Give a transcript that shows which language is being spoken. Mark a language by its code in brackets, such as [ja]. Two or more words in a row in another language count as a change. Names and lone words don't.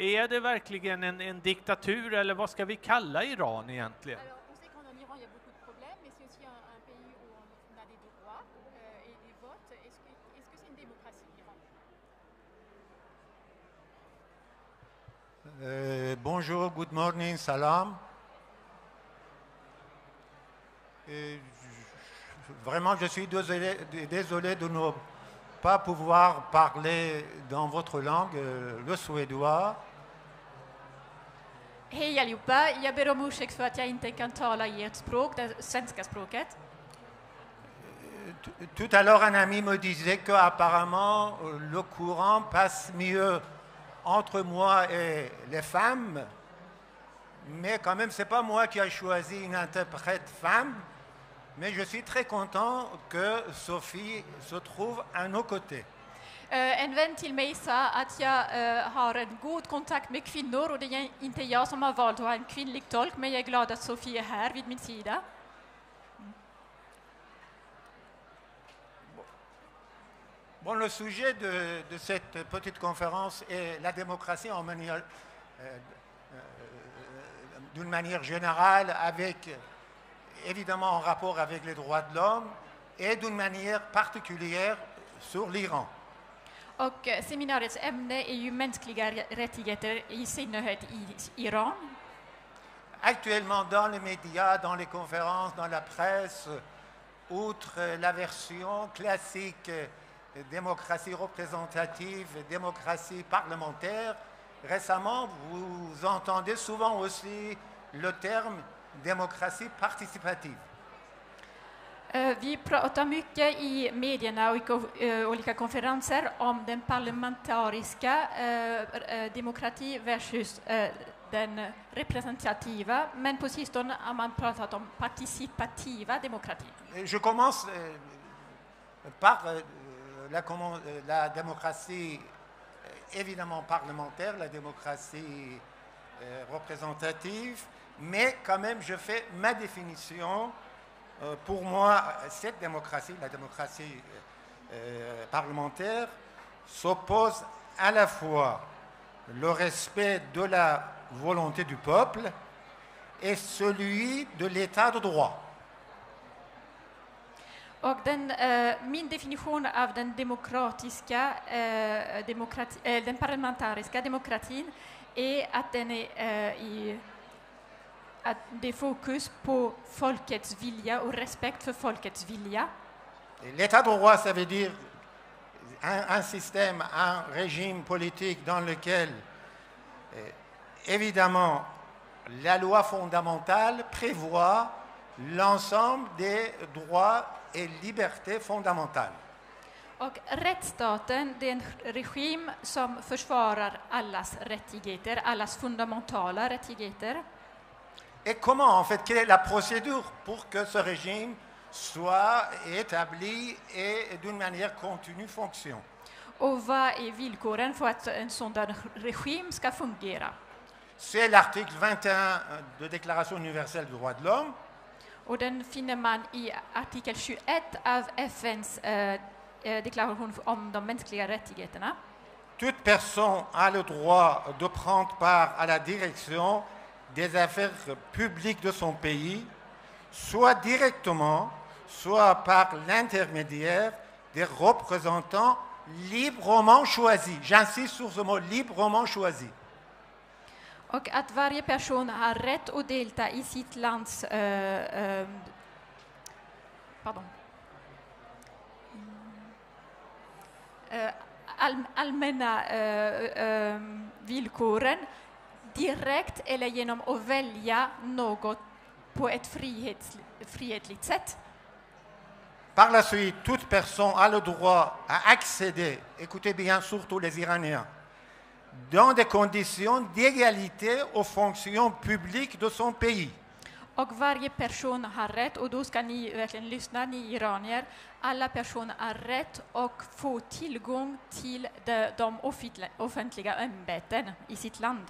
[sv] Är det verkligen en diktatur eller vad ska vi kalla Iran egentligen? [fr] Bonjour, [en] good morning, salam. [fr] Vraiment, je suis désolé de ne pas pouvoir parler dans votre langue, le suédois. [sv] Hej allihopa, jag ber om ursäkt för att jag inte kan tala i ert språk, det svenska språket. [fr] Tout à l'heure, un ami me disait que apparemment le courant passe mieux entre moi et les femmes, mais quand même, c'est pas moi qui a choisi une interprète femme, mais je suis très content que Sophie se trouve à nos côtés. [sv] En vän till mig sa att jag har en god kontakt med kvinnor och det är inte jag som har valt att ha en kvinnlig tolk, men jag är glad att Sofie är här vid min sida. [fr] Bon, le sujet de cette petite conférence est la démocratie en manière, d'une manière générale, avec évidemment en rapport avec les droits de l'homme et d'une manière particulière sur l'Iran. [sv] Och seminariets ämne är ju mänskliga rättigheter i synnerhet i Iran. [fr] Actuellement dans les médias, dans les conférences, dans la presse, outre la version classique démocratie représentative, démocratie parlementaire, récemment vous entendez souvent aussi le terme démocratie participative. [sv] Vi pratar mycket i medierna och i olika konferenser om den parlamentariska demokrati versus den representativa, men på sistone har man pratat om participativa demokratin. [fr] Je commence par la démocratie évidemment parlementaire, la démocratie représentative, mais quand même je fais ma définition. Pour moi, cette démocratie, la démocratie parlementaire, s'oppose à la fois le respect de la volonté du peuple et celui de l'état de droit. [sv] Och min definition av den demokratiska, den parlamentariska demokratin är att den är att det är fokus på folkets vilja och respekt för folkets vilja. [fr] L'état de droit, ça veut dire un système, un régime politique dans lequel, évidemment, la loi fondamentale prévoit l'ensemble des droits et libertés fondamentales. [sv] Och rättsstaten, det är en regim som försvarar allas rättigheter, allas fundamentala rättigheter. [fr] Et comment, en fait, quelle est la procédure pour que ce régime soit établi et d'une manière continue fonctionne? [sv] Och vad är villkoren för att en sådan regim ska fungera? [fr] C'est l'article 21 de Déclaration universelle des droits de l'homme. [sv] Och den finner man i artikel 21 av FNs deklaration om de mänskliga rättigheterna. [fr] Toute personne a le droit de prendre part à la direction des affaires publiques de son pays, soit directement, soit par l'intermédiaire des représentants librement choisis. J'insiste sur ce mot, librement choisis. [sv] Och att varje person har rätt att delta i sitt lands allmänna villkoren direkt eller genom att välja något på ett frihetligt sätt. [fr] Par la suite, toute personne a le droit à accéder, écoutez bien, surtout les Iraniens, dans des conditions d'égalité aux fonctions publiques de son pays. [sv] Och varje person har rätt, och då ska ni verkligen lyssna, ni iranier, alla personer har rätt att få tillgång till de offentliga ämbeten i sitt land.